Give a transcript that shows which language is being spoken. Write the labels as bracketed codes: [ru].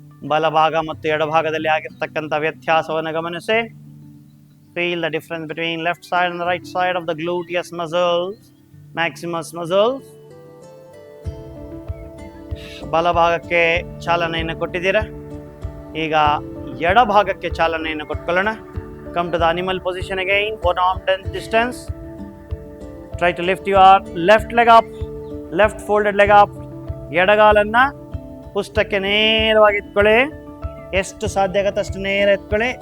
[kn] ಬಲಭಾಗ ಮತ್ತು ಎಡಭಾಗದಲ್ಲಿ ಆಗಿರ್ತಕ್ಕಂಥ ವ್ಯತ್ಯಾಸವನ್ನು ಗಮನಿಸಿ. [en] Feel the difference between left side and right side of the gluteus muscles, maximus muscles. [kn] ಬಲಭಾಗಕ್ಕೆ ಚಾಲನೆಯನ್ನು ಕೊಟ್ಟಿದ್ದೀರಾ. ಈಗ ಎಡಭಾಗಕ್ಕೆ ಚಾಲನೆಯನ್ನು ಕೊಟ್ಕೊಳ್ಳೋಣ. [en] Come to the animal position again. 1 arm distance. Try to lift your left leg up, left folded leg up. [kn] ಎಡಗಾಲನ್ನ ಪುಷ್ಟಕ್ಕೆ ನೇರವಾಗಿ ಎತ್ಕೊಳ್ಳಿ. ಎಷ್ಟು ಸಾಧ್ಯ ಆಗುತ್ತೆ ಅಷ್ಟು ನೇರ ಎತ್ಕೊಳ್ಳಿ.